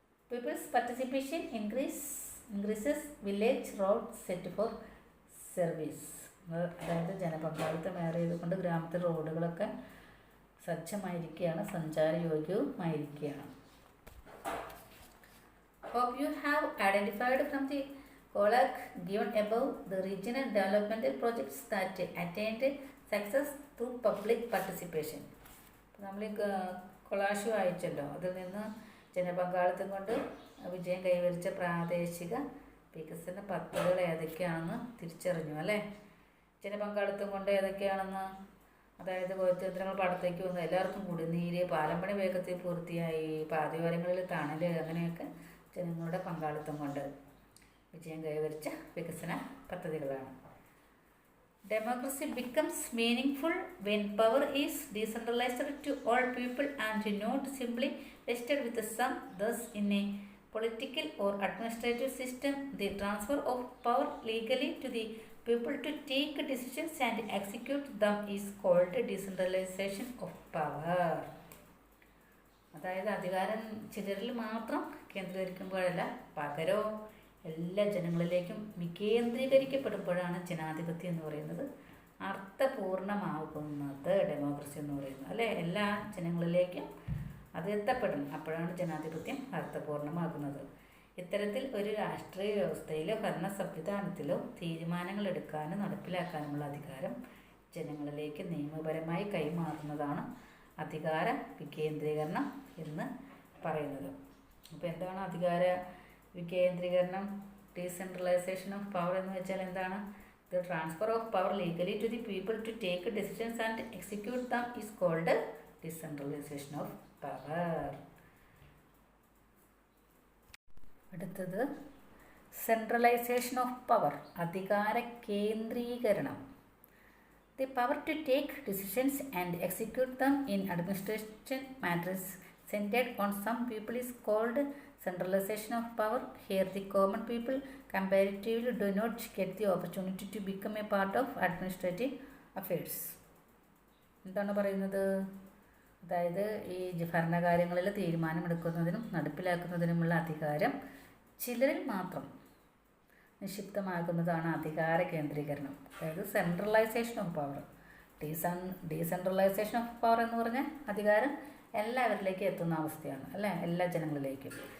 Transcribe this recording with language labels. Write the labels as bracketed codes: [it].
[en] People's participation increases village road set for service. [ml] അതായത് ജനപങ്കാളിത്തം ഏറെ ചെയ്തുകൊണ്ട് ഗ്രാമത്തിലെ റോഡുകളൊക്കെ സജ്ജമായിരിക്കുകയാണ്, സഞ്ചാരയോഗ്യവുമായിരിക്കുകയാണ്. [en] Hope you have identified from the colloque given above the regional developmental projects that attained success through public participation. [ml] നമ്മൾ ഈ collage വായിച്ചല്ലോ, അതിൽ നിന്ന് ജനപങ്കാളിത്തം കൊണ്ട് വിജയം കൈവരിച്ച പ്രാദേശിക വികസന പദ്ധതികൾ ഏതൊക്കെയാണെന്ന് തിരിച്ചറിഞ്ഞു അല്ലേ? ജനപങ്കാളിത്തം കൊണ്ട് ഏതൊക്കെയാണെന്ന്, അതായത് കൊയ്ത്തുയന്ത്രങ്ങൾ പാടത്തേക്ക് വന്നു, എല്ലാവർക്കും കുടിനീര്, പാലം പണി വേഗത്തിൽ പൂർത്തിയായി, പാതയോരങ്ങളിൽ തണൽ, അങ്ങനെയൊക്കെ ജനങ്ങളുടെ പങ്കാളിത്തം കൊണ്ട് വിജയം കൈവരിച്ച വികസന പദ്ധതികളാണ്. [en] Democracy becomes meaningful when power is decentralised to all people and not simply vested with some. Thus in a political or administrative system, the transfer of power legally to the people to take decisions and execute them is called decentralization of power. [ml] അതായത് അധികാരം ചിലരിൽ മാത്രം കേന്ദ്രീകരിക്കുമ്പോഴല്ല, പകരം എല്ലാ ജനങ്ങളിലേക്കും വികേന്ദ്രീകരിക്കപ്പെടുമ്പോഴാണ് ജനാധിപത്യം എന്ന് പറയുന്നത് അർത്ഥപൂർണമാകുന്നത്. Democracy എന്ന് പറയുന്നത് അല്ലേ, എല്ലാ ജനങ്ങളിലേക്കും അത് എത്തപ്പെടണം, അപ്പോഴാണ് ജനാധിപത്യം അർത്ഥപൂർണമാകുന്നത്. ഇത്തരത്തിൽ ഒരു രാഷ്ട്രീയ വ്യവസ്ഥയിലോ ഭരണ സംവിധാനത്തിലോ തീരുമാനങ്ങൾ എടുക്കാനും നടപ്പിലാക്കാനുമുള്ള അധികാരം ജനങ്ങളിലേക്ക് നിയമപരമായി കൈമാറുന്നതാണ് അധികാര വികേന്ദ്രീകരണം എന്ന് പറയുന്നത്. അപ്പോൾ എന്താണ് അധികാര വികേന്ദ്രീകരണം, [en] decentralisation of power [ml] എന്ന് വെച്ചാൽ എന്താണ്? [en] The transfer of power legally to the people to take decisions and execute them is called decentralisation of power. [ml] അടുത്തത് [en] centralisation of power, [ml] അധികാര കേന്ദ്രീകരണം. [en] The power to take decisions and execute them in administration matters centered on some people is called centralization of power. Here the common people comparatively do not get the opportunity to become a part of administrative affairs. [ml] എന്താണ് പറയുന്നത്? അതായത് ഈ ഭരണകാര്യങ്ങളിൽ തീരുമാനമെടുക്കുന്നതിനും നടപ്പിലാക്കുന്നതിനുമുള്ള അധികാരം ചിലരിൽ മാത്രം നിക്ഷിപ്തമാകുന്നതാണ് അധികാര കേന്ദ്രീകരണം, അതായത് [en] Centralisation of power. Decentralisation of power [ml] എന്ന് പറഞ്ഞാൽ അധികാരം എല്ലാവരിലേക്കും എത്തുന്ന അവസ്ഥയാണ്, അല്ലേ, എല്ലാ ജനങ്ങളിലേക്കും.